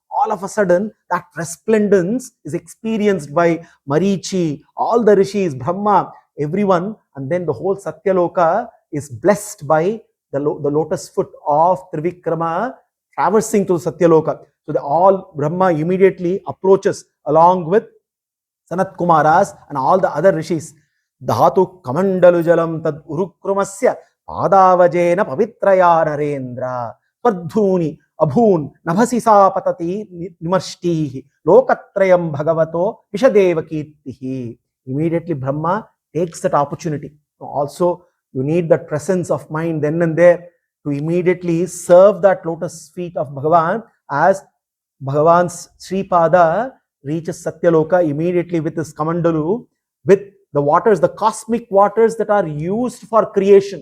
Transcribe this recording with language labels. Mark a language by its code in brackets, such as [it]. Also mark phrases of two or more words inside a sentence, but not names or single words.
[en] all of a sudden that resplendence is experienced by Marichi, all the rishis, Brahma, everyone, and then the whole Satyaloka is blessed by the lotus foot of Trivikrama traversing to Satyaloka. So all Brahma immediately approaches along with Sanat Kumaras and all the other rishis. [sa] धातु कमण्डलु जलं तद् उरुक्रमस्य पादावजेन पवित्रय नरेन्द्र पर्धुनी अभुन् नभसि स पतति निमाष्टिहि लोकत्रयं भगवतो विशदेव कीर्तिहि. [en] Immediately Brahma takes that opportunity. Also, you need that presence of mind then and there to immediately serve that lotus feet of Bhagavan as Bhagavan's Sripada reaches Satyaloka immediately with his Kamandalu, with the waters, the cosmic waters that are used for creation.